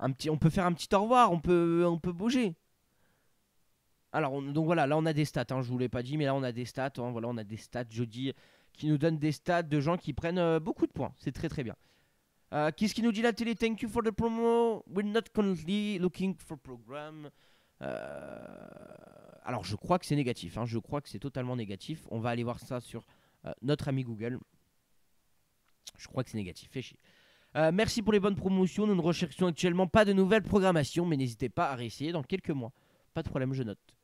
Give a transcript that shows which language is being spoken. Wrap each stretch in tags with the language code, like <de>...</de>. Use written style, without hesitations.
<fr>on peut faire un petit au revoir, on peut bouger. Alors, donc voilà, là on a des stats, je vous l'ai pas dit, mais là on a des stats, voilà, on a des stats, Jody, qui nous donnent des stats de gens qui prennent beaucoup de points, c'est très très bien. Qu'est-ce qui nous dit la télé?</fr> <en>Thank you for the promo, we're not currently looking for program.</en> <fr>Alors je crois que c'est négatif, je crois que c'est totalement négatif, on va aller voir ça sur notre ami Google. Je crois que c'est négatif, fait chier. Merci pour les bonnes promotions, nous ne recherchons actuellement pas de nouvelles programmations, mais n'hésitez pas à réessayer dans quelques mois. Pas de problème, je note.</fr>